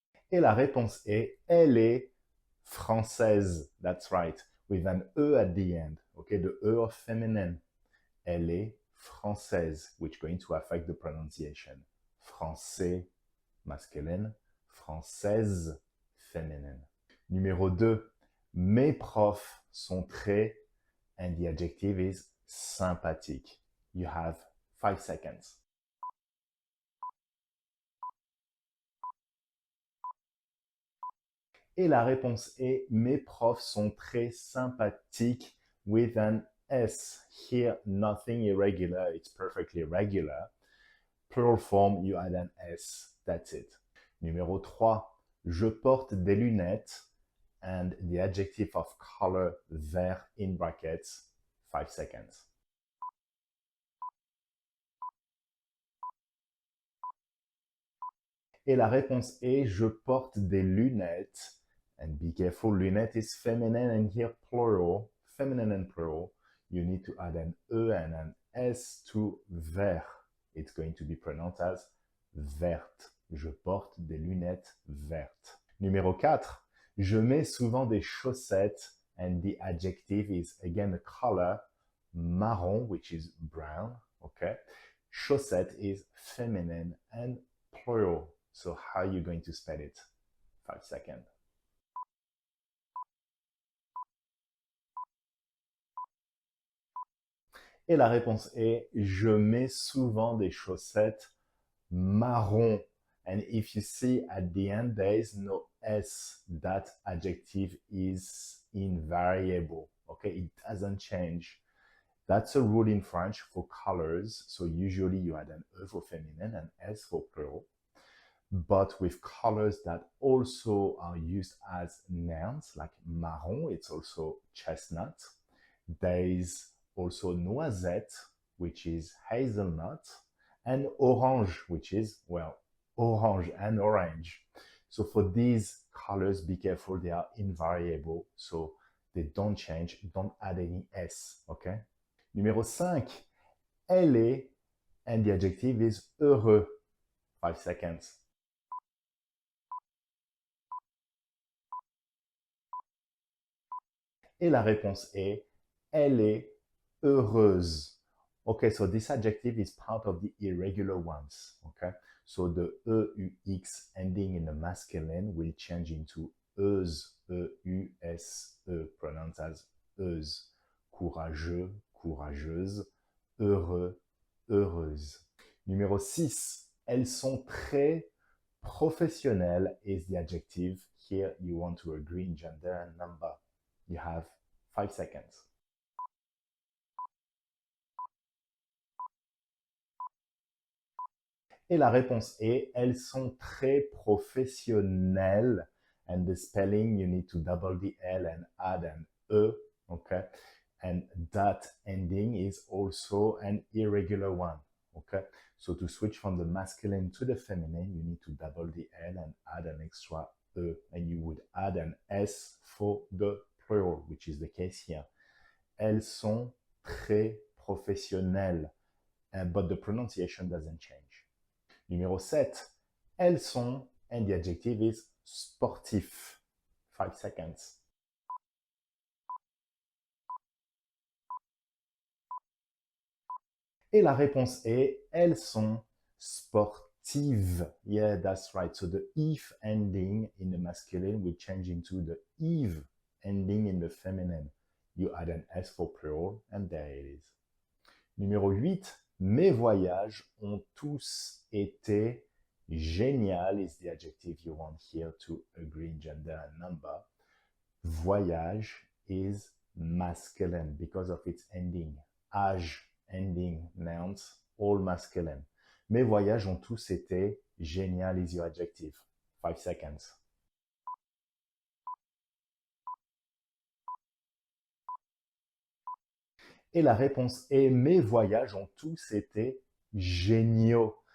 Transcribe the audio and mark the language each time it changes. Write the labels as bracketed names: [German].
[French] Et la réponse est, elle est française. [English] That's right, with an E at the end. Okay, the E of feminine. [French] Elle est française, [English] which is going to affect the pronunciation. [French] Français, masculine. Française, féminine. Numéro 2, mes profs sont très, [English] and the adjective is [French] sympathique. [English] You have 5 seconds. [French] Et la réponse est, mes profs sont très sympathiques [English] with an S. Here, nothing irregular, it's perfectly regular. Plural form, you add an S, that's it. [French] Numéro 3, je porte des lunettes [English] and the adjective of color vert in brackets, 5 seconds. [French] Et la réponse est, je porte des lunettes, [English] and be careful, lunettes is feminine and here plural, feminine and plural, you need to add an E and an S to vert. It's going to be pronounced as verte. [French] Je porte des lunettes vertes. Numéro 4, je mets souvent des chaussettes [English] and the adjective is again a color, marron, which is brown, okay? Chaussette is feminine and plural. So how are you going to spell it? 5 seconds. [French] Et la réponse est, je mets souvent des chaussettes marron. [English] And if you see at the end, there is no S. That adjective is invariable. Okay, it doesn't change. That's a rule in French for colors. So usually you add an E for feminine and S for plural. But with colors that also are used as nouns, like marron, it's also chestnut. There is also noisette, which is hazelnut, and orange, which is, well, orange and orange. So for these colors, be careful, they are invariable, so they don't change, don't add any S, okay? [French] Numéro 5, elle est, [English] and the adjective is heureux. 5 seconds. [French] Et la réponse est, elle est heureuse. [English] Okay, so this adjective is part of the irregular ones, okay? So the E-U-X ending in the masculine will change into euse, E-U-S-E, pronounced as euse. [French] Courageux, courageuse, heureux, heureuse. Numéro 6, elles sont très professionnelles [English] is the adjective. Here you want to agree in gender and number. You have 5 seconds. [French] Et la réponse est, elles sont très professionnelles. [English] And the spelling, you need to double the L and add an E, okay? And that ending is also an irregular one. Okay, so to switch from the masculine to the feminine, you need to double the L and add an extra E, and you would add an S for the plural, which is the case here. [French] Elles sont très professionnelles, [English] but the pronunciation doesn't change. [French] Numéro 7, elles sont, [English] and the adjective is sportif. 5 seconds. [French] Et la réponse est, elles sont sportives. [English] Yeah, that's right. So the if ending in the masculine will change into the eve ending in the feminine. You add an S for plural, and there it is. [French] Numéro 8, mes voyages ont tous été génial [English] is the adjective you want here to agree in gender and number. Voyage is masculine because of its ending. Age ending nouns, all masculine. [French] Mes voyages ont tous été génial [English] is your adjective. 5 seconds. [French] Et la réponse est mes voyages ont tous été géniaux.